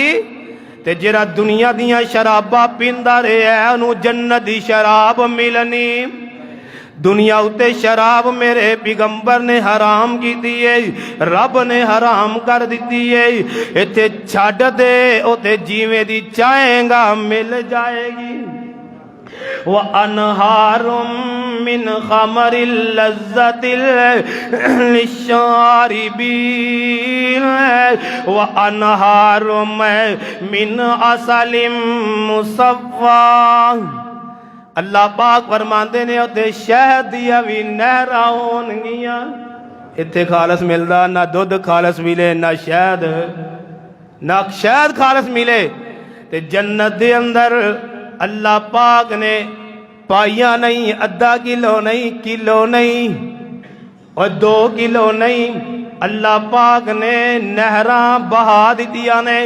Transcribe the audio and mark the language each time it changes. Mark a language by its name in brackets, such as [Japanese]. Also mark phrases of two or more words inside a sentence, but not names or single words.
[Punjabi] ਤੇ ਜਿਹੜਾ ਦੁਨੀਆ ਦੀਆਂ ਸ਼ਰਾਬਾਂ ਪੀਂਦਾ ਰਿਹਾ ਹੈ ਉਨ੍ਹਾਂਨੇ ਜੰਨਤ ਦੀ ਸ਼ਰਾਬ ਮਿਲਣੀ। ਦੁਨੀਆ ਉੱਤੇ ਸ਼ਰਾਬ ਮੇਰੇ ਪੈਗੰਬਰ ਨੇ ਹਰਾਮ ਕੀ ਹੈ, ਰੱਬ ਨੇ ਹਰਾਮ ਕਰ ਦੀ ਹੈ। ਇੱਥੇ ਛੱਡ ਦੇ ਉੱਥੇ ਜਿਵੇਂ ਦੀ ਚਾਹੇਗਾ ਮਿਲ ਜਾਏਗੀ। [Arabic] وأنهار من خمر لذة للشاربين وأنهار من عسل مصفى. [Punjabi] ਅੱਲ੍ਹਾ ਪਾਕ ਫ਼ਰਮਾਉਂਦੇ ਨੇ ਉੱਥੇ ਸ਼ਹਿਦ ਦੀਆਂ ਵੀ ਨਹਿਰਾਂ ਹੋਣਗੀਆਂ। ਇੱਥੇ ਖ਼ਾਲਸ ਮਿਲਦਾ ਨਾ ਦੁੱਧ ਖ਼ਾਲਸ ਮਿਲੇ ਨਾ ਸ਼ਹਿਦ ਖ਼ਾਲਸ ਮਿਲੇ। ਤੇ ਜੰਨਤ ਦੇ ਅੰਦਰ ਅੱਲ੍ਹਾ ਪਾਕ ਨੇ ਪਾਇਆ ਨਹੀਂ, ਅੱਧਾ ਕਿੱਲੋ ਨਹੀਂ, ਕਿੱਲੋ ਨਹੀਂ ਔਰ 2 ਕਿੱਲੋ ਨਹੀਂ, ਅੱਲ੍ਹਾ ਪਾਕ ਨੇ ਨਹਿਰਾਂ ਬਹਾ ਦਿੱਤੀਆਂ ਨੇ।